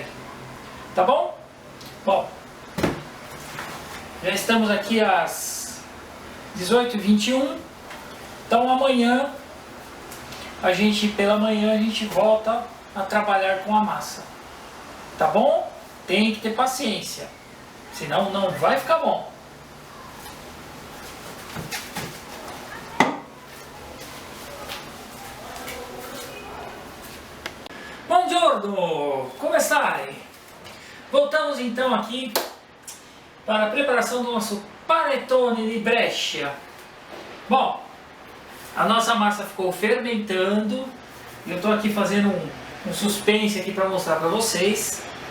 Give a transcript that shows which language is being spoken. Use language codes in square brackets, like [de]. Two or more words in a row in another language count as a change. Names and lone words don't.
[pt] Tá bom? Bom, já estamos aqui às 18h21. Então amanhã pela manhã a gente volta a trabalhar com a massa. Tá bom? Tem que ter paciência. Senão não vai ficar bom. [it] Buongiorno! Come stai? [pt] Voltamos então aqui para a preparação do nosso panetone de Brescia. Bom, a nossa massa ficou fermentando. Eu estou aqui fazendo um suspense aqui para mostrar para vocês.